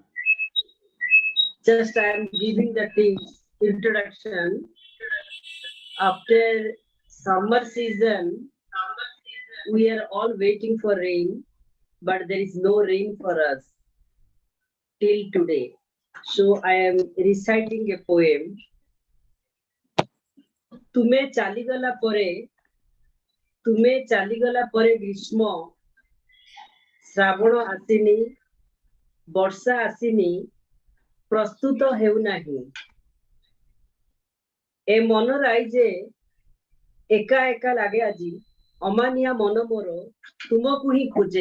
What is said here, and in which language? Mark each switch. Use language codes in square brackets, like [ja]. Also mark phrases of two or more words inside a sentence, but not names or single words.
[en] Just I am giving the introduction. After summer season, we are all waiting for rain, but there is no rain for us till today. So I am reciting a poem. [or] ତୁମେ ଚାଲିଗଲା ପରେ ଗ୍ରୀଷ୍ମ ଶ୍ରାବଣ ଆସିନି ବର୍ଷା ଆସିନି ପ୍ରସ୍ତୁତ ହେଉନାହିଁ। ଏ ମନ ରାଇଜେ ଏକା ଏକା ଲାଗେ ଆଜି, ଅମାନିଆ ମନ ମୋର ତୁମକୁ ହିଁ ଖୋଜେ।